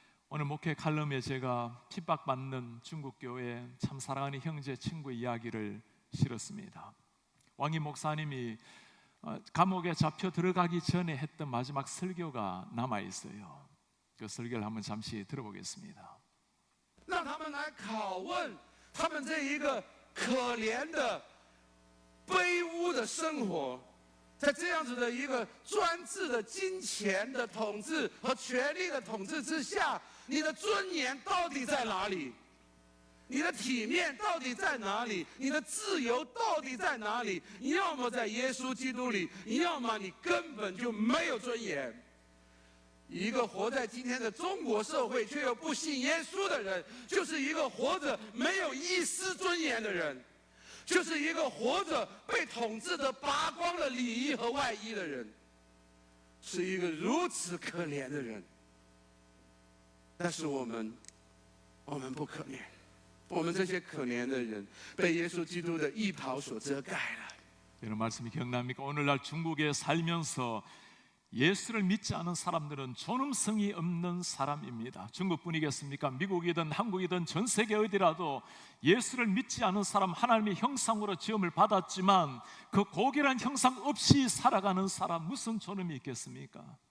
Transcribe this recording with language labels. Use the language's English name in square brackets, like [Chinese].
[Korean] 오늘 목회 칼럼에 제가 핍박받는 중국교회 참 사랑하는 형제 친구의 이야기를 실었습니다. 왕희 목사님이 감옥에 잡혀 들어가기 전에 했던 마지막 설교가 남아있어요. 그 설교를 한번 잠시 들어보겠습니다. [Chinese] 让他们来拷问他们这一个可怜的卑污的生活，在这样子的一个专制的金钱的统治和权力的统治之下，你的尊严到底在哪里？你的体面到底在哪里？你的自由到底在哪里？你要么在耶稣基督里，你要么你根本就没有尊严。一个活在今天的中国社会却又不信耶稣的人，就是一个活着没有一丝尊严的人，就是一个活着被统治的拔光了礼仪和外衣的人，是一个如此可怜的人。但是我们不可怜，我们这些可怜的人被耶稣基督的义袍所遮盖了。 [Korean] 이런 말씀이 기억납니까? 오늘날 중국에 살면서 예수를 믿지 않은 사람들은 존엄성이 없는 사람입니다. 중국뿐이겠습니까? 미국이든 한국이든 전 세계 어디라도 예수를 믿지 않은 사람, 하나님의 형상으로 지음을 받았지만 그 고결한 형상 없이 살아가는 사람, 무슨 존엄이 있겠습니까?